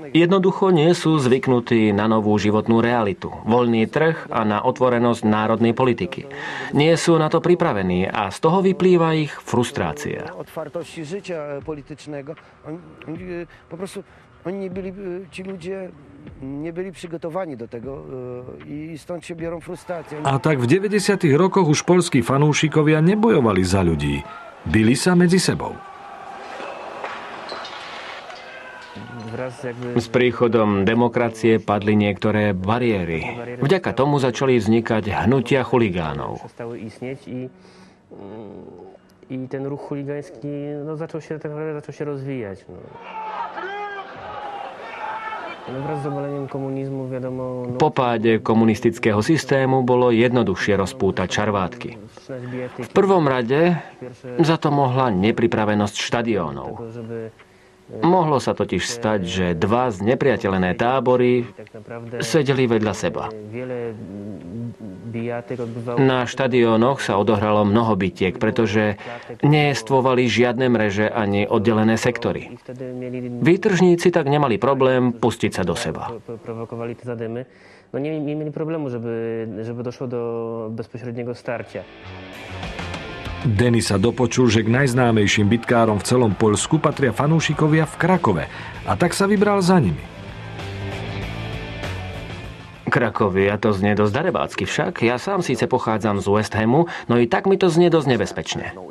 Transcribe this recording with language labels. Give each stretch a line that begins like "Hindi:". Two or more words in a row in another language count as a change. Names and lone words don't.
Slovak: Jednoducho nie sú zvyknutí na novú životnú realitu, voľný trh a na otvorenosť národnej politiky. Nie sú na to pripravení a z toho vyplýva ich frustrácia.
Polish: Nebyli przygotowani do tego i stąd się biorą frustracje.
Slovak: A tak v 90. rokoch už poľskí fanúšikovia nebojovali za ľudí. Bili sa medzi sebou. S príchodom demokracie padli niektoré bariéry. Vďaka tomu začali vznikať hnutia chuligánov.
Polish: I ten ruch chuligański zaczął się rozwijać.
Slovak: Po páde komunistického systému bolo jednoduchšie rozpútať čarvátky. V prvom rade za to mohla nepripravenosť štadiónov. Mohlo sa totiž stať, že dva znepriateľené tábory sedeli vedľa seba. Na štadiónoch sa odohralo mnoho bitiek, pretože nejestvovali žiadne mreže ani oddelené sektory. Výtržníci tak nemali problém pustiť sa do seba.
Polish: Nie mieli problému, żeby došlo do bezpośredniego starcia.
Slovak: Denny sa dopočul, že k najznámejším bitkárom v celom Poľsku patria fanúšikovia v Krakove a tak sa vybral za nimi. Krakovia, to znie dosť darebácky však. Ja sám síce pochádzam z West Hamu, no i tak mi to znie dosť nebezpečne.